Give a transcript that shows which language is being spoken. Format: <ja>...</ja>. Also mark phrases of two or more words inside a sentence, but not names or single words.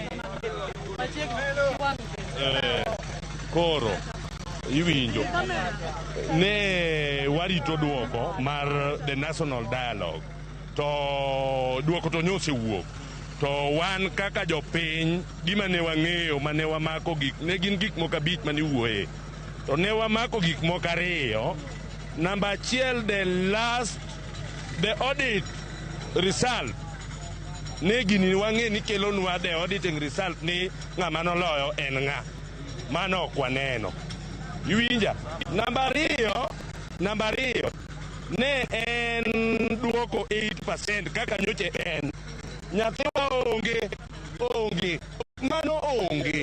<luo>koro iwinjo ne warito duoko mar</luo> <en>the national dialogue,</en> <luo>to duoko to nyose wuok, to wan kaka jopiny gima ne wang'eyo mane wamako gik ne gin gik moko abich mane wuoye, to ne wamako gik moko ariyo. Number achiel,</luo> <en>the audit result</en> <luo>ne gini wang'e ni kelonwa</luo> <en>the auditing result</en> <luo>ni ng'ama noloyo en ng'a, mano ok waneno. Iwinja. Namba ariyo ne en duoko 8% kaka nyoche en. Nyathiwa onge, mano onge.</luo>